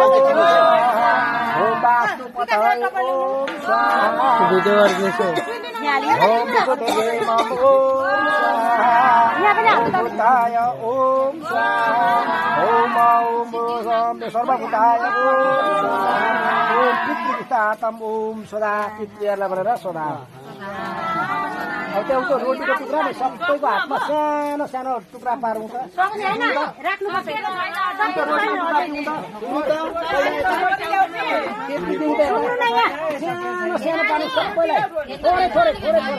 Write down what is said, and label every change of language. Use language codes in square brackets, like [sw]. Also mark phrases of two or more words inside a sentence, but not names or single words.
[sa] ओम वास्तुपताय ओम स्वाहा ओम विष्णुपताय नमः ओम स्वाहा ओम सर्वभूताय ओम पितृगीतातम ओम सदा [ne] पितृहरूलाई भनेर [sa] सदा [ne] अब त्यो रोटीको टुक्रा नि सबैको हातमा सानो सानो टुक्रा पारौँ त सानो पार्नु सबैलाई थोरै थोरै थोरै